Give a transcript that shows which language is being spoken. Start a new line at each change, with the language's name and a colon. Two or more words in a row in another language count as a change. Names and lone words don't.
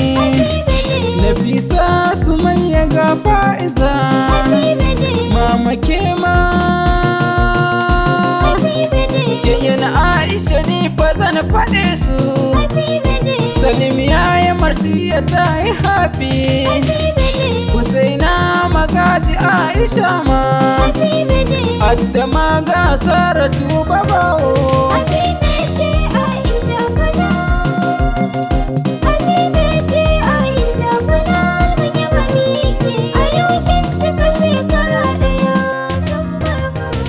English: Happy birthday.
Hausa: Nafisa Sumayya ga Faiza.
English: Happy birthday.
Hausa: Mama ke ma.
English: Happy birthday.
Hausa: Yayyan Aisha ni fa zan faɗe su.
English: Happy birthday.
Hausa: Salim ya yi marsiya ta yi happy.
English: Happy birthday.
Hausa: Husaina Magaji Aisha ma.
English: Happy birthday.
Hausa: Adda ma ga Saratu Babawo.
English: Happy birthday, Aisha Bala. Happy birthday,
Hausa: Aisha Bala. Mun yi mamaki. A yau kin cika shekara ɗaya. San barka.